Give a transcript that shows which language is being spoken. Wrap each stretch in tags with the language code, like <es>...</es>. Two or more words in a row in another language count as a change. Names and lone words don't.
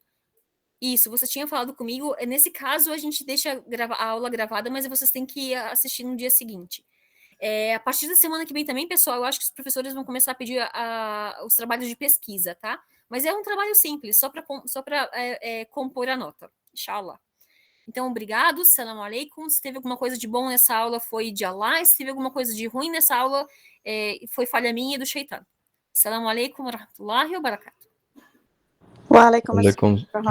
<pt>Isso, você tinha falado comigo. Nesse caso, a gente deixa a aula gravada, mas vocês têm que assistir no dia seguinte. A partir da semana que vem também, pessoal, eu acho que os professores vão começar a pedir os trabalhos de pesquisa, tá? Mas é um trabalho simples, só para compor a nota, inshallah. Então, obrigado,</pt> <ar>سلام عليكم.</ar> <pt>Se teve alguma coisa de bom nessa aula, foi de Allah. Se teve alguma coisa de ruim nessa aula, foi falha minha e do Shaitan.</pt> <ar>سلام عليكم ورحمة الله وبركاته. وعليكم السلام.</ar>